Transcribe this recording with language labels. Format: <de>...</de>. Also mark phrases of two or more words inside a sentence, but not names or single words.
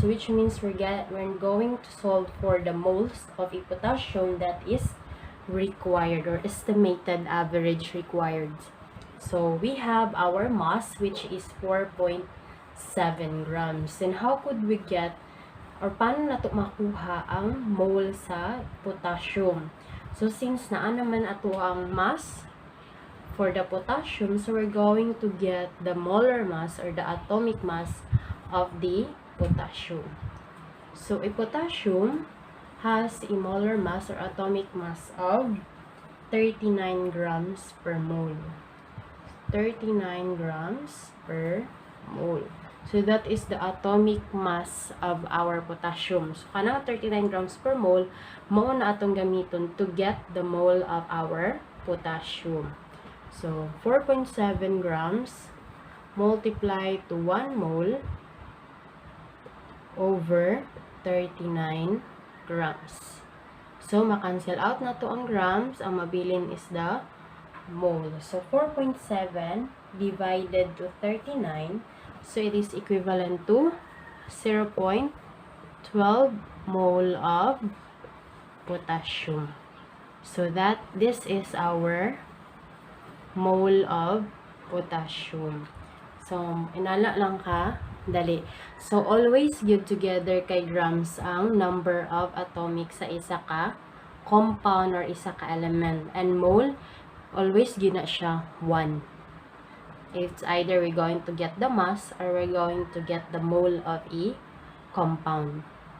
<en>So which means we're going to solve for the moles of a potassium that is required, or estimated average required. So we have our mass, which is 4.7 grams. And how could we get, or</en> <ceb>paano nato makuha ang mole sa potassium?</ceb> <en>So since</en> <ceb>naa naman ato ang</ceb> <en>mass for the potassium, so we're going to get the molar mass or the atomic mass of the potassium. So a potassium has a molar mass or atomic mass of 39 grams per mole. 39 grams per mole. So that is the atomic mass of our potassium. So kanang 39 grams per mole,</en> <ceb>mao na atong gamiton</ceb> <en>to get the mole of our potassium. So 4.7 grams multiply to 1 mole over 39 grams.</en> <ceb>So, makancel out na to ang grams. Ang mabilin</ceb> <en>is the mole. So, 4.7 divided to 39. So, it is equivalent to 0.12 mole of potassium. So, this is our mole of potassium. So,</en> <ceb>inala lang ka. Dali.</ceb> <en>So, always give together kay grams ang number of atomic</en> <ceb>sa isa ka</ceb> <en>compound or</en> <ceb>isa ka</ceb> <en>element. And mole, always</en> <ceb>gina siya</ceb> <en>1. It's either we're going to get the mass or we're going to get the mole of a compound.</en>